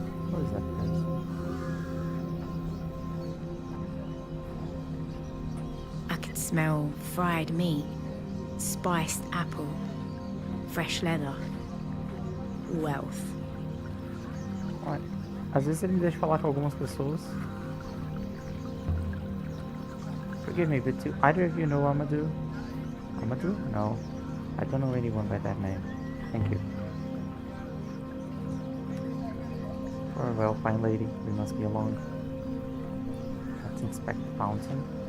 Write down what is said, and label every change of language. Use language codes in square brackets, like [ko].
[en] What is that person? I could smell fried meat, spiced apple, fresh leather, wealth. [pt] Olha, às vezes ele me deixa falar com algumas pessoas. [en] Forgive me, but do either of you know Amadou? Amadou? No. I don't know anyone by that name. Thank you. Farewell, fine lady. We must be alone. Let's inspect the fountain.